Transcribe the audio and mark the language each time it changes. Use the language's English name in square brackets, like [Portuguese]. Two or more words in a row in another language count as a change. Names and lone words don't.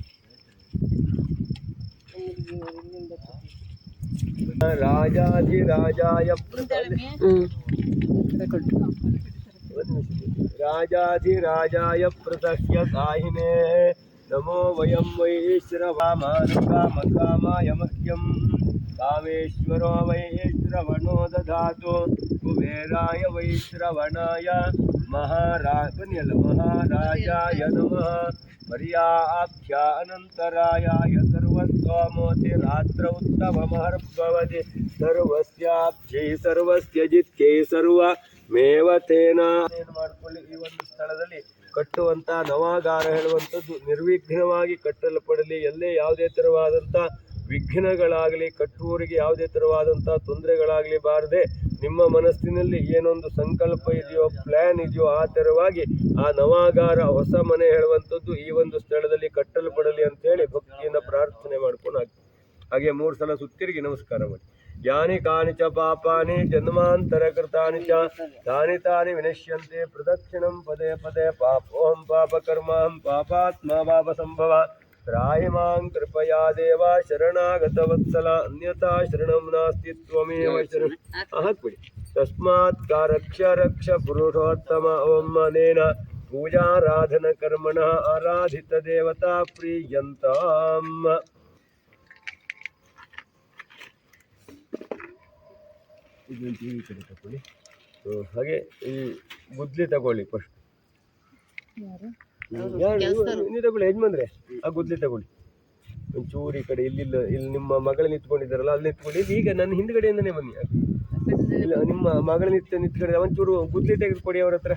[Sanskrit] ರಾಜಾಧಿರಾಜಾಯ ರಾಜಾಧಿರಾಜಾಯ ಪ್ರದಹ್ಯ ಸಾಹಿನೇ ನಮೋ ವಯಂ ವೈ ಶ್ರವಾಮಾನುಕಾಮಕಾಮಾಯ ಮಹ್ಯಂ ಕಾಮೇಶ್ವರೋ ವೈ ಶ್ರವಣೋ ದಧಾತು ಕುಬೇರಾಯ ವೈ ಶ್ರವಣಾಯ ಮಹಾರಾಜಾಯ ನಮಃ पर्याख्या अनन्तरायाय सर्वस्वामोति रात्र उत्तममहर्भवति सर्वस्याब्जै सर्वस्य जित्यै सर्वमेव तेन [Kannada] ಮಾಡಿಕೊಳ್ಳಿ ಈ ಒಂದು ಸ್ಥಳದಲ್ಲಿ ಕಟ್ಟುವಂತ ನವಾಗಾರ ಹೇಳುವಂಥದ್ದು ನಿರ್ವಿಘ್ನವಾಗಿ ಕಟ್ಟಲ್ಪಡಲಿ ಎಲ್ಲೇ ಯಾವುದೇ ತರವಾದಂಥ ವಿಘ್ನಗಳಾಗಲಿ ಕಟ್ಟುವವರಿಗೆ ಯಾವುದೇ ತರವಾದಂಥ ತೊಂದರೆಗಳಾಗಲಿ ಬಾರದೆ ನಿಮ್ಮ ಮನಸ್ಸಿನಲ್ಲಿ ಏನೊಂದು ಸಂಕಲ್ಪ ಇದೆಯೋ ಪ್ಲ್ಯಾನ್ ಇದೆಯೋ ಆ ಥರವಾಗಿ ಆ ನವಾಗಾರ ಹೊಸ ಮನೆ ಹೇಳುವಂಥದ್ದು ಈ ಒಂದು ಸ್ಥಳದಲ್ಲಿ ಕಟ್ಟಲ್ಪಡಲಿ ಅಂತೇಳಿ ಭಕ್ತಿಯಿಂದ ಪ್ರಾರ್ಥನೆ ಮಾಡ್ಕೊಂಡು ಹಾಗೆ 3 ಸಲ ಸುತ್ತಿರುಗಿ ನಮಸ್ಕಾರ ಮಾಡಿ [Sanskrit] ಯಾನಿ ಕಾನಿ ಚ ಪಾಪಾನಿ ಜನ್ಮಾಂತರ ಕೃತಾನಿ ಚ ತಾನಿ ತಾನಿ ವಿನಶ್ಯಂತೆ ಪ್ರದಕ್ಷಿಣಂ ಪದೇ ಪದೇ ಪಾಪೋಹಂ ಪಾಪಕರ್ಮಾಂ ಪಾಪಾತ್ಮ ಪಾಪ ಸಂಭವ ತ್ರಾಹಿ ಮಾಂ ಕೃಪಯಾ ದೇವ ಶರಣಾಗತವತ್ಸಲ ಅನ್ಯಥಾ ಶರಣಂ ನಾಸ್ತಿ ತ್ವಮೇವ ಶರಣಂ ಹಾಕ್ಬಿಡಿ ತಸ್ಮಾತ್ ರಕ್ಷ ರಕ್ಷ ಪುರುಷೋತ್ತಮ ಓಂ ಅನೇನ ಪೂಜಾರಾಧನ ಕರ್ಮಣ ಆರಾಧಿತ ದೇವತಾ ಪ್ರಿಯಂತಾಂ [Kannada] ಇದನ್ನು ಟಿವಿ ಕಡೆ ತಗೊಳ್ಳಿ ಹಾಗೆ ಈ ಗುದ್ಲಿ ತಗೊಳ್ಳಿ ಫಸ್ಟ್ ನೀವು ತಗೊಳ್ಳಿ ಯಜಮಾನ್ರೆ ಆ ಗುದ್ಲಿ ತಗೊಳ್ಳಿ ಒಂಚೂರು ಈ ಕಡೆ ಇಲ್ಲಿ ನಿಮ್ಮ ಮಗಳು ನಿಂತ್ಕೊಂಡಿದ್ದಾರಲ್ಲ ಅಲ್ಲಿ ನಿಂತ್ಕೊಳ್ಳಿ ಈಗ ನನ್ನ ಹಿಂದ್ಗಡೆಯಿಂದನೇ ಬನ್ನಿ ಇಲ್ಲ ನಿಮ್ಮ ಮಗಳು ನಿಂತ್ಕೊಂಡಿದ್ದಾರೆ ಒಂಚೂರು ಗುದ್ಲಿ ತೆಗೆದುಕೊಡಿ ಅವ್ರ ಹತ್ರ